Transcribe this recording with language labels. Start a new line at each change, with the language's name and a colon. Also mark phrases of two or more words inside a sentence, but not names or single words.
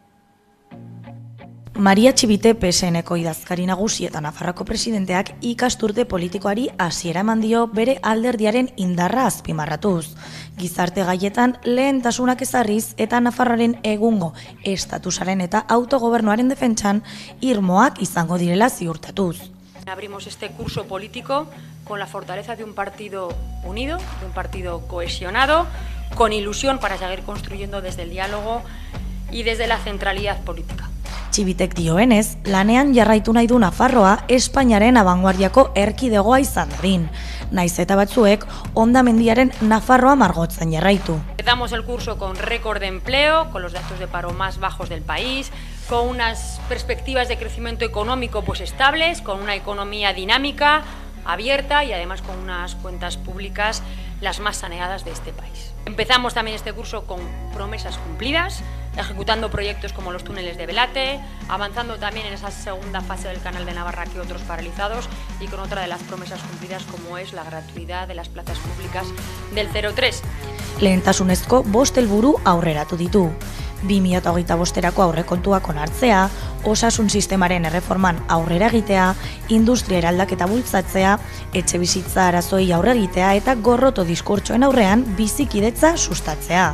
Basque: Maria Txibite PSNeko idazkari nagusi eta Nafarroko presidenteak ikasturte politikoari hasiera eman dio bere alderdiaren indarra azpimarratuz. Gizarte gaietan lehentasunak ezarriz eta Nafarroaren egungo estatusaren eta autogobernuaren defentsan irmoak izango direla ziurtatuz.
Spanish: Abrimos este curso político con la fortaleza de un partido unido, de un partido cohesionado, con ilusión para seguir construyendo desde el diálogo y desde la centralidad política.
Basque: Txibitek dioenez, lanean jarraitu nahi du Nafarroa Espainiaren abanguardiako erkidegoa izan dadin. Naiz eta batzuek hondamendiaren Nafarroa margotzen jarraitu.
Spanish: Empezamos el curso con récord de empleo, con los datos de paro más bajos del país, con unas perspectivas de crecimiento económico pues estables, con una economía dinámica, abierta y además con unas cuentas públicas las más saneadas de este país. Empezamos también este curso con promesas cumplidas, ejecutando proyectos como los túneles de Belate, avanzando también en esa segunda fase del Canal de Navarra que otros paralizados y con otra de las promesas cumplidas como es la gratuidad de las plazas públicas del 03.
Basque: Lehentasunezko 5 helburu aurreratu ditu. 2025erako aurrekontuak onartzea, osasun sistemaren erreforman aurrera egitea, industria eraldaketa bultzatzea, etxebizitza arazoei aurre egitea eta gorroto diskurtsoen aurrean bizikidetza sustatzea.